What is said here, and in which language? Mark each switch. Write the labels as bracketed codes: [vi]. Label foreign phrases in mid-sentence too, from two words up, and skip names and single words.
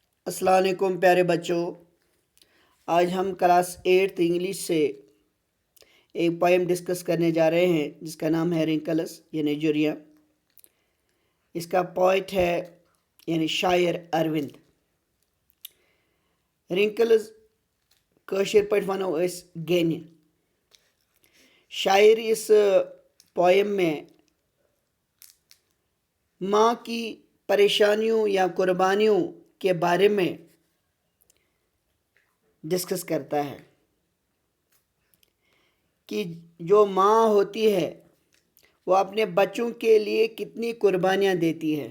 [ur] السلام علیکم پیارے بچو۔ آج ہم [en] class 8 English [ur] سے ایک پوئم ڈسکس کرنے جا رہے ہیں جس کا نام ہے رنکلز یعنی جھریاں. اس کا پوئٹ ہے یعنی شاعر اروند. [ks] रिंकल्स कशीर पट वनो अस गेन। [ur] شاعر اس پوئم میں ماں کی پریشانیوں یا قربانیوں کے بارے میں ڈسکس کرتا ہے کہ جو ماں ہوتی ہے وہ اپنے بچوں کے لیے کتنی قربانیاں دیتی ہے.